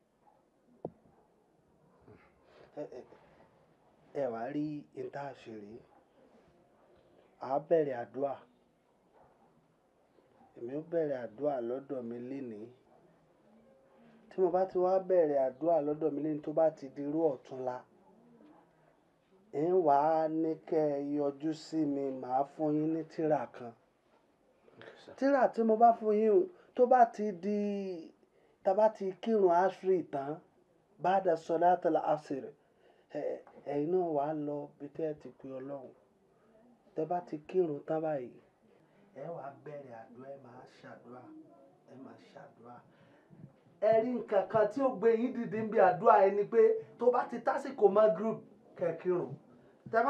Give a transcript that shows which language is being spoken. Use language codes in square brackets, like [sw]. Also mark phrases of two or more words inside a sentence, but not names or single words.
[yo] ẹ wá rí ìta àṣírí à bẹ̀rẹ̀ àdúrà èmi ó bẹ̀rẹ̀ àdúrà lọ́dọ̀ mi lénìí tí mo bá ti wá bẹ̀rẹ̀ àdúrà lọ́dọ̀ mi lénìí tó bá ti di irú ọ̀túnla ń wà á ní kẹ́ ẹ yọjú sí mi màá fún yín ní tírà kan tírà tí mo bá fún yín tó bá ti di tá bá ti kírun àṣírí tán [ar] بعد صلاة العصر [yo] ẹ̀yin náà wà á lọ bí tẹ́ ẹ ti pe ọlọ́run tẹ́ bá ti kírun tán báyìí ẹ wàá bẹ̀rẹ̀ àdúrà ẹ máa ṣàdúrà ẹ máa ṣàdúrà. ẹ rí nǹkan kan tí ó gbé yín dìde ń bí àdúrà ẹ ni pé tó bá ti tásìkò magrib kẹ́ kírun tẹ́ bá